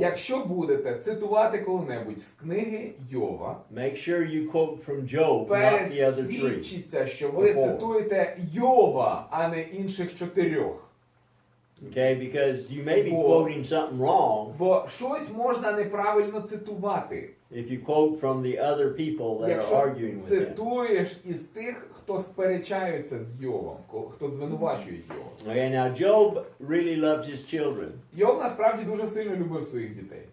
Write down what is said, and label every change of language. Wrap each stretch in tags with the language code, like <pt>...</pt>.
<uk>Якщо будете цитувати коли-небудь з книги Йова,</uk> <en>make sure you quote from Job, not the other 3.</en> <uk>пересвідчіться, що ви цитуєте Йова, а не інших 4.</uk> <en>Okay, because you may be Before. quoting something wrong</en> <uk>Бо щось можна неправильно цитувати,</uk> <en>if you quote from the other people that are</en> <uk>якщо</uk> <en>arguing with him.</en> <uk>цитуєш із тих, хто сперечається з Йовом, хто звинувачує Йова.</uk> <en>Okay, now Job really loved his children,</en> <uk>Йов насправді дуже сильно любив своїх дітей.</uk>